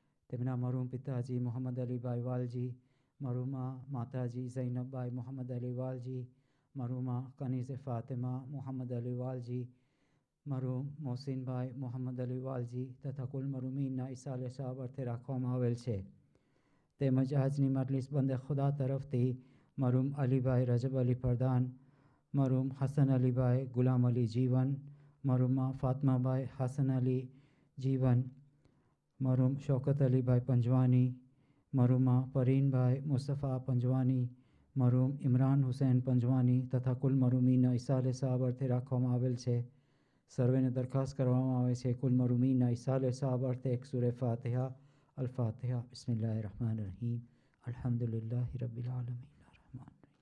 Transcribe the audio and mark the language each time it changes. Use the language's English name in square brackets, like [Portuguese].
[Gujarati] तेमना मरूम पिताजी मोहम्मद अली भाई वालजी, मरूमा माताजी ज़ैनब भाई मोहम्मद अली वालजी, मरूमा कनीज़ फ़ातिमा मोहम्मद अली वालजी, मरूम मोहसिन भाई मोहम्मद अली वालजी तथा कुल मरूमीन इसाले साहब अर्थे राखवामां आवेल छे। તેમજ આજની મજલિસ બંદે ખુદા તરફથી મરૂમ અલીભાઈ રજબ અલી પ્રધાન, મરૂમ હસન અલીભાઈ ગુલામ અલી જીવન, મરૂમા ફાતમાભાઈ હસન અલી જીવન, મરૂમ શૌકત અલીભાઈ પંજવાની, મરૂમા પરીનભાઈ મુસ્તફા પંજવાની, મરૂમ ઇમરાન હુસૈન પંજવાની તથા કુલ મરૂમીના ઇસાલે સાહબ અર્થે રાખવામાં આવેલ છે। સર્વેને દરખાસ્ત કરવામાં આવે છે કુલ મરૂમીના ઇસાલે સાહબ અર્થે એક સૂરે ફાતિહા। [Arabic] الفاتحة بسم الله الرحمن الرحيم الحمد لله رب العالمين الرحمن